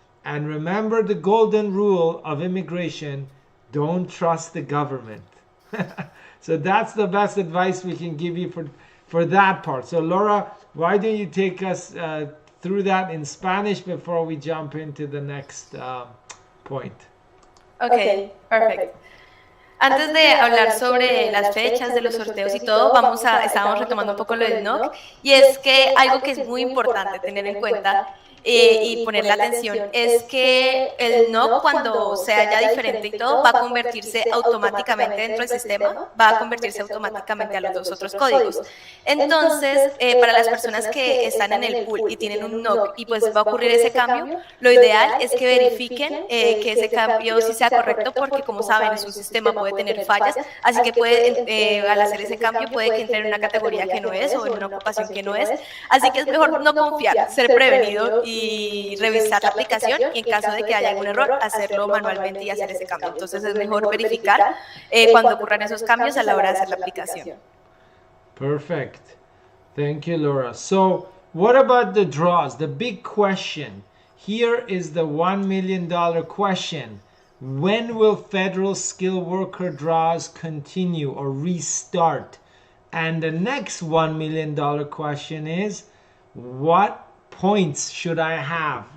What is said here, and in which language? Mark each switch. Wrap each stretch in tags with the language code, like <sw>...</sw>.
<en>And remember the golden rule of immigration: don't trust the government. So that's the best advice we can give you for that part. So Laura, why don't you take us through that in Spanish before we jump into the next point? Okay, perfect.</en> <es>Antes de hablar sobre las fechas de los sorteos y todo, estábamos retomando un poco lo del NOC, y es que algo que es muy importante tener en cuenta y ponerle atención es que el NOC, cuando sea ya diferente y todo, va a convertirse automáticamente dentro del sistema, va a convertirse automáticamente a los dos otros códigos. Entonces, para las personas que están en el pool y tienen un NOC y pues va a ocurrir ese cambio, lo ideal es que verifiquen que ese cambio sí sea correcto, porque como saben, su sistema puede tener fallas, así que al hacer ese cambio puede que entre en una categoría que no es o en una ocupación que no es, así que es mejor no confiar, ser prevenido y revisar la aplicación, y en caso de que haya algún error, hacerlo manualmente y hacer ese cambio. Entonces es mejor verificar cuando ocurran esos cambios a la hora de hacer la aplicación.</es> <en>Perfect. Thank you, Laura. So what about the draws? The big question here is the $1 million question. When will federal skilled worker draws continue or restart? And the next $1 million question is, what points should I have?</en>